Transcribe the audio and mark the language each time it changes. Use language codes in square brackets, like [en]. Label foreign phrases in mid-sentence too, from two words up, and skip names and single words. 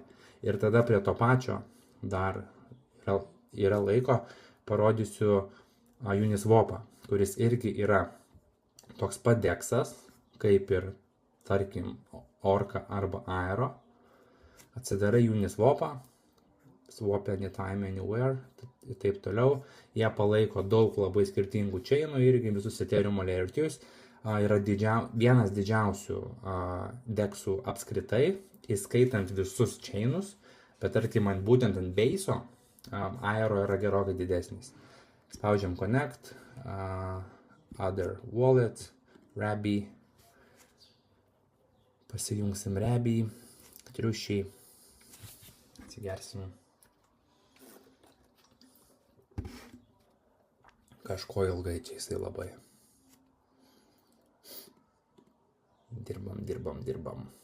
[lt] Ir tada prie to pačio dar yra laiko, parodysiu Uniswapą, kuris irgi yra toks pat deksas, kaip ir, tarkim, Orca arba Aero. Atsidarai Uniswapą, [en] swap anytime, anywhere [lt] ir taip toliau. Jie palaiko daug labai skirtingų chainų, irgi visus Ethereum layer 2. Yra vienas didžiausių deksų apskritai, įskaitant visus chainus, bet tarkim, būtent ant base'o Aero yra gerokai didesnis. Spaudžiam [en] connect, other wallet, [lt] Rebį, pasijungsim Rebį, triušiai, atsigersim kažko ilgai čia jisai labai. Dirbam.